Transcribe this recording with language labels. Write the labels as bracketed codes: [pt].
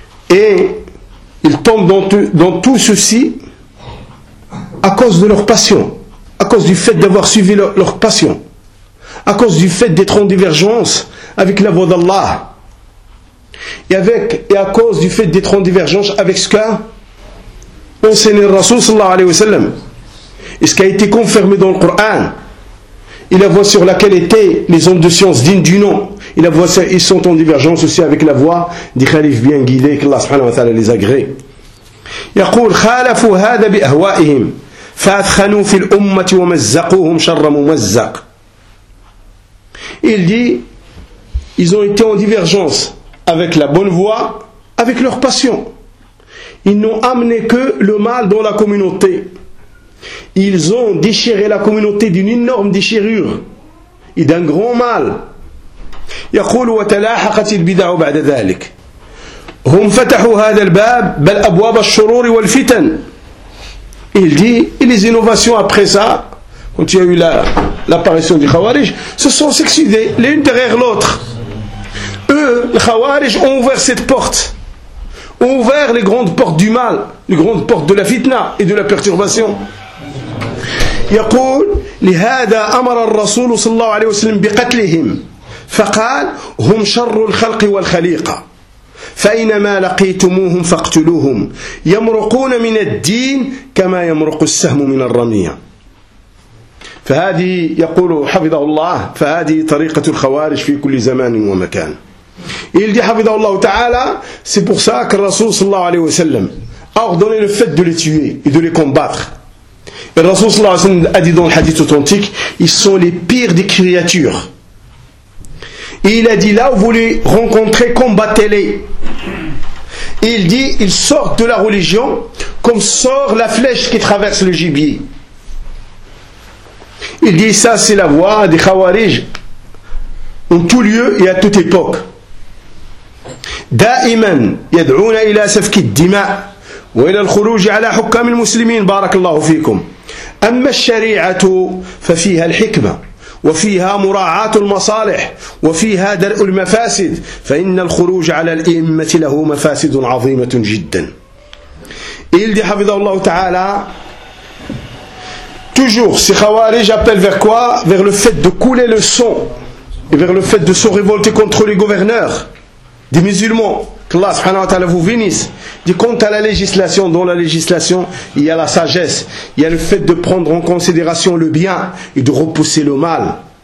[fr] Et ils tombent dans tout ceci à cause de leur passion, à cause du fait d'avoir suivi leur passion, à cause du fait d'être en divergence avec la voie d'Allah, et à cause du fait d'être en divergence avec ce qu'a enseigné le Rasoul sallallahu alayhi wa sallam, et ce qui a été confirmé dans le Coran, et la voie sur laquelle étaient les hommes de science dignes du nom, et la voie, ils sont en divergence aussi avec la voie des khalifs bien guidés, que Allah subhanahu wa ta'ala les agrée. [ar] يقول خالفوا هذا بأهوائهم فأثخنوا في الأمة ومزقوهم شر ممزق. [fr] Il dit, ils ont été en divergence avec la bonne voie, avec leur passion. Ils n'ont amené que le mal dans la communauté. Ils ont déchiré la communauté d'une énorme déchirure et d'un grand mal. [ar] يقول وتلاحقت البدع بعد ذلك. هم فتحوا هذا الباب بل أبواب الشرور والفتن. [fr] Il dit, et les innovations après ça, quand il y a eu l'apparition du Khawarij, se sont succédées l'une derrière l'autre. Eux, les Khawarij, ont ouvert cette porte, ont ouvert les grandes portes du mal, les grandes portes de la fitna et de la perturbation. [ar] يقول لهذا أمر الرسول صلى الله عليه وسلم بقتلهم فقال هم شر الخلق والخليقة فإنما لقيتموهم فاقتلوهم يمرقون من الدين كما يمرق السهم من الرمية. فهذه يقول حفظه الله, فهذه طريقة الخوارج في كل زمان ومكان. [fr] Il dit [ar] حفظه الله تعالى, [fr] c'est pour ça que le Rasoul sallallahu alayhi wa sallam a ordonné le fait de les tuer et de les combattre. Le Rasoul sallallahu alayhi wa sallam a dit dans le hadith authentique, ils sont les pires des créatures. Et il a dit, là où vous les rencontrez, combattez-les. Et il dit, ils sortent de la religion comme sort la flèche qui traverse le gibier. Il dit, ça c'est la voie des Khawarij en tout lieu et à toute époque. [ar] Daiman yad'ouna ila safki dima wa ila al-khuruj ala hukam al-muslimin barakallahu fikum. Amma al-shari'atu fa fiha al-hikma وفيها مراعاة المصالح وفيها درء المفاسد فإن الخروج على الأئمة له مفاسد عظيمة جدا. [fr] Il dit [ar] حفظه الله تعالى, [fr] toujours ces khawarij appellent vers quoi? Vers le fait de couler le sang et vers le fait de se révolter contre les gouverneurs des musulmans, qu'Allah subhanahu wa ta'ala vous bénisse. Dit quant à la législation, dans la législation, il y a la sagesse, il y a le fait de prendre en considération le bien et de repousser le mal.